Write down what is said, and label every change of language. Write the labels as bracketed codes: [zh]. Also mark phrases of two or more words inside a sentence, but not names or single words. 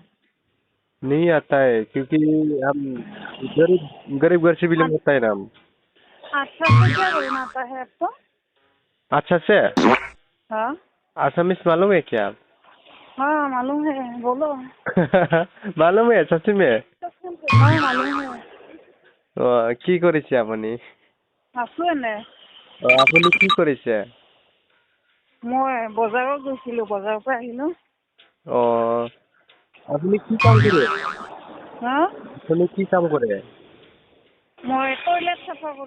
[hi] नहीं आता है क्योंकि हम गरीब गरीब घर से बिलोंग करता है ना हम। अच्छा से क्या बोलना आता है आपको? अच्छा से। हाँ आसामीस मालूम है क्या आप? हाँ, मालूम है, बोलो। मालूम है सच में? हाँ, मालूम है। [as] কি কৰিছে আপুনি? আছো এনে। আপুনি কি কৰিছে? মই বজাৰত গৈছিলো, বজাৰৰ পৰা আহিলো। অ, আপুনি কি কাম কৰে? হা? আপুনি কি কাম কৰে? মই টয়লেট চাফা কৰো।